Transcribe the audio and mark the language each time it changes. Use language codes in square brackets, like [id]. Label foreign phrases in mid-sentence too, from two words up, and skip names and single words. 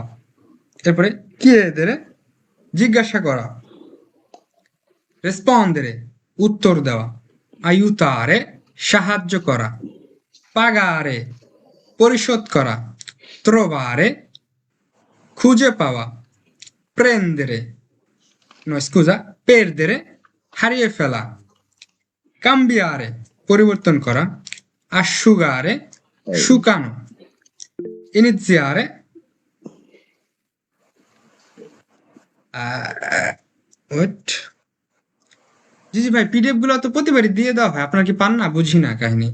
[bn] এরপরে কিয়েদেরে, জিজ্ঞাসা করা। রেসপন্দেরে, উত্তর দেওয়া। aiutare সাহায্য করা, pagare পরিশোধ করা, trovare খুঁজে পাওয়া, [it] prendere no scusa perdere [bn] হারিয়ে ফেলা, [it] cambiare [bn] পরিবর্তন করা, [it] asciugare শুকানো, iniziare [bn] wait জি ভাই পিডিএফ গুলো তো প্রতিবারই দিয়ে দেওয়া হয়, আপনার কি পান না? বুঝি না কাহিনী।